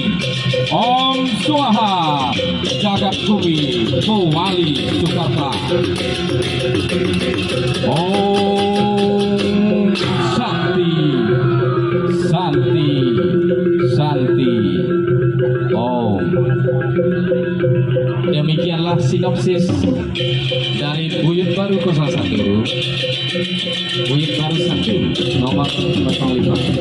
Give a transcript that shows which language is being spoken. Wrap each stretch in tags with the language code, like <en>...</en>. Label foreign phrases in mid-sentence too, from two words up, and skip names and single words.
<ban>Om Swaha, jagat bumi mewali Sukarta.</ban> <sa>ॐ शान्ति शान्ति शान्ति. Om.</sa> <id>Demikianlah sinopsis dari Buyut Baru 01. Buyut Baru 1 nomor 05.</id>